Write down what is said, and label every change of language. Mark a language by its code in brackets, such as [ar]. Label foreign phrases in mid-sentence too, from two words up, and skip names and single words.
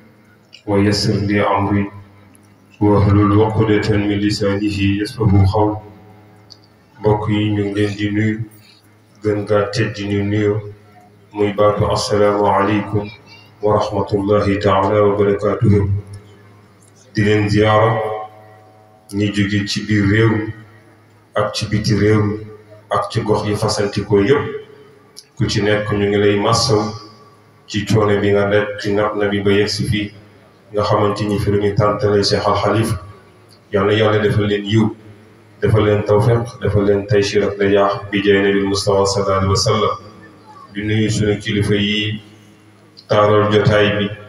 [ar] ويسر لي أمري واحلل عقدة من لسانه يفقهوا قولي [wo] mbokk yi ñu ngi leen di nuyu gën gaa tedd di nuyu muy baatu [ar] السلام عليكم ورحمة الله تعالى وبركاته [wo] di leen ziyaara ñi jóge ci biir réew ak ci biti réew ak ci gox yi fasantikoo yëpp ku ci nekk ñu ngi lay massaw ci coono bi nga nekk ci nab na bi ba yegsi fii nga xamante ni fi lu ñu tàntale Cheikh Al Khalifa yàlla yàlla defal leen yiw defal leen tawfiq defal leen taysiir ak najaax bi jaay nabi Mustafa [ar] صلى الله عليه وسلم [wo] di nuyu suñu kilifa yi taaral jotaay bi